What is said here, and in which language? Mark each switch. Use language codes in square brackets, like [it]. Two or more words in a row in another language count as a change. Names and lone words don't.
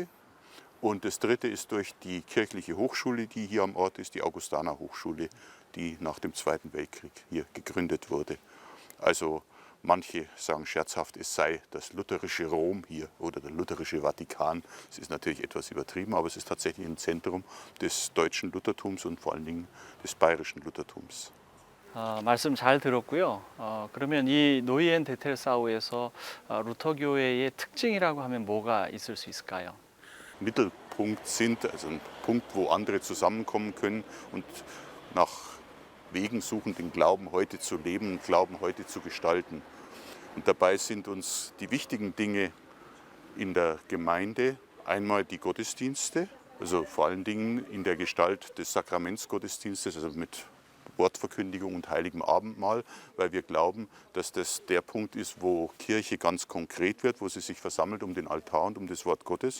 [de] Und das dritte ist durch die kirchliche Hochschule, die hier am Ort ist, die Augustaner Hochschule, die nach dem Zweiten Weltkrieg hier gegründet wurde. Also manche sagen scherzhaft, es sei das lutherische Rom hier oder der lutherische Vatikan. Es ist natürlich etwas übertrieben, aber es ist tatsächlich ein Zentrum des deutschen Luthertums und vor allen Dingen des bayerischen Luthertums. [ko] 말씀 잘 들었고요. 그러면 이 노이엔데텔사우에서 루터교회의 특징이라고 하면 뭐가 있을 수 있을까요? [de] Mittelpunkt sind, also ein Punkt, wo andere zusammenkommen können und nach Wegen suchen, den Glauben heute zu leben, den Glauben heute zu gestalten. Und dabei sind uns die wichtigen Dinge in der Gemeinde einmal die Gottesdienste, also vor allen Dingen in der Gestalt des Sakramentsgottesdienstes, also mit Wortverkündigung und heiligem Abendmahl, weil wir glauben, dass das der Punkt ist, wo Kirche ganz konkret wird, wo sie sich versammelt um den Altar und um das Wort Gottes.